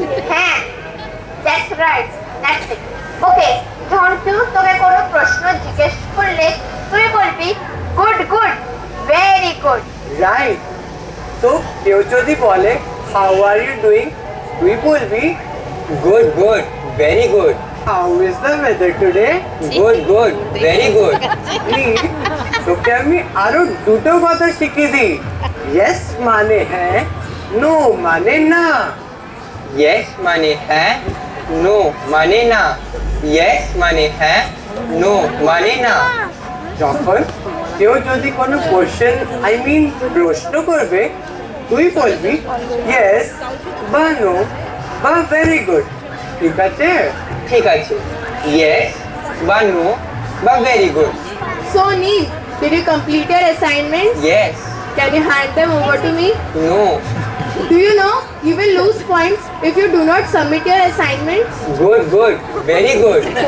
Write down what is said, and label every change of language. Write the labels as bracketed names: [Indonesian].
[English] হ্যাঁ, that's right, that's it. [Bangla] Okay, যখন কেউ তোকে কোনো প্রশ্ন জিজ্ঞেস করলে তুই বলবি good good, very good. [English] Right. তো কেউ যদি বলে [Bangla] হাউ আর ইউ ডুইং, [English] তুই বলবি Good, good, very good. How is the weather today. Good, good, very good. [Bangla] Please তোকে আমি আরো দুটো কথা শিখিয়ে দিই। ইয়েস মানে হ্যাঁ, নো মানে না। Yes মানে হ্যাঁ, no মানে না। Yes মানে হ্যাঁ, no মানে না। যখন কেউ যদি কোনো কোশ্চেন প্রশ্ন করবে, তুই বলবি ইয়েস বা নো বা ভেরি গুড, ঠিক আছে? ঠিক আছে। [English] Yes বা no বা very good. So Neil, did you complete your assignments? Yes, Can you hand them over to me? no. Do you know you will lose points if you do not submit your assignments? Good, good, very good.